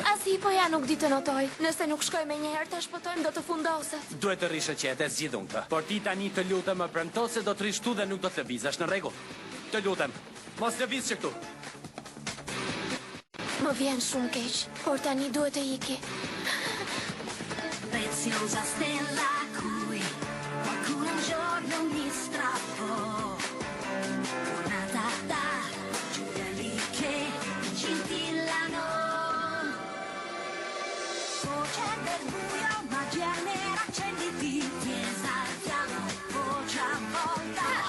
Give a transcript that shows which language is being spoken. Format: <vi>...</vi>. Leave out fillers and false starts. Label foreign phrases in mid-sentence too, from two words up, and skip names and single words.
<sq>As hipoja nuk di të notoj. Nëse nuk shkoj me njëherë të shpëtojmë do të fundoset. Duhet të rishë qetë e zgjidhun këtë. Por ti tani të lutem më premto se do të rish tu dhe nuk do të lëvizesh, në rregull? Të lutem, mos lëviz që këtu. Më vjen shumë keq, por tani duhet të iki.</sq> <it>Preziosa stella a cui qualcuno un giorno mi strappò. Tornata da giorni che scintillano. Voce del buio, magia nera, accenditi, ti esaltiamo, voce a volta.</it>